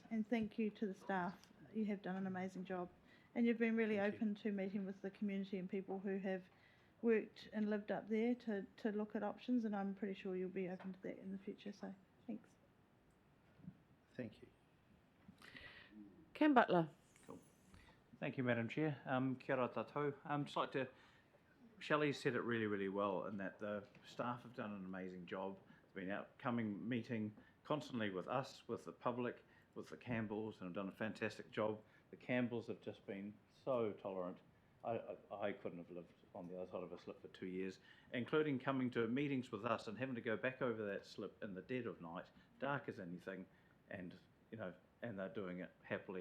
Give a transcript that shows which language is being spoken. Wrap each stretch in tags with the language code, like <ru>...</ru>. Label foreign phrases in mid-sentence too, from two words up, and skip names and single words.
<en>And thank you to the staff. You have done an amazing job. And you've been really open to meeting with the community and people who have worked and lived up there to look at options, and I'm pretty sure you'll be open to that in the future. So thanks. Thank you. Cam Butler. Thank you, Madam Chair.</en> <mi>Kia ora tātou.</mi> <en>Just like to, Shelley said it really well, in that the staff have done an amazing job. They've been out meeting constantly with us, with the public, with the Campbells, and have done a fantastic job. The Campbells have just been so tolerant. I couldn't have lived on the other side of a slip for 2 years, including coming to meetings with us and having to go back over that slip in the dead of night, dark as anything, and and they're doing it happily.</en>